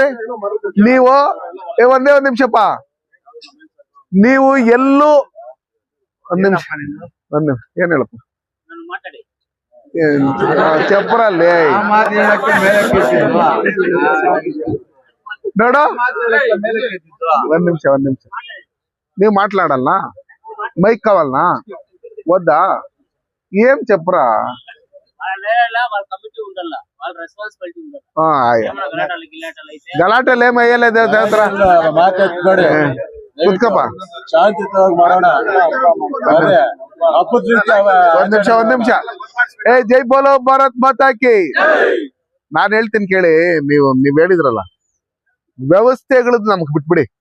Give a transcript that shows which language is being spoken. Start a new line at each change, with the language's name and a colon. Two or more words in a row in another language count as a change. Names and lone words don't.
Kannada: ನೀವು ಒಂದೇ ಒಂದ್ ನಿಮಿಷಪ್ಪ, ನೀವು ಎಲ್ಲೂ ಒಂದ್ ನಿಮಿಷ ಏನ್ ಹೇಳಪ್ಪ ಚಪ್ರಲ್ಲಿ ನೋಡು. ಒಂದ್ ನಿಮಿಷ ನೀವ್ మాట్లాడాలనా?
Telugu: మైక్ కావాలనా వద్దా? ఏం చెప్పరా? గలాటలు ఏం అయ్యలేదు.
Kannada: ಕೂತ್ಕಪ್ಪ. ಒಂದ್ ನಿಮಿಷ.
Hindi: जय बोलो भारत माता की.
Kannada: ನಾನ್ ಹೇಳ್ತೀನಿ ಕೇಳಿ. ನೀವ್ ಹೇಳಿದ್ರಲ್ಲ, ವ್ಯವಸ್ಥೆಗಳು ನಮಗ್ ಬಿಟ್ಬಿಡಿ.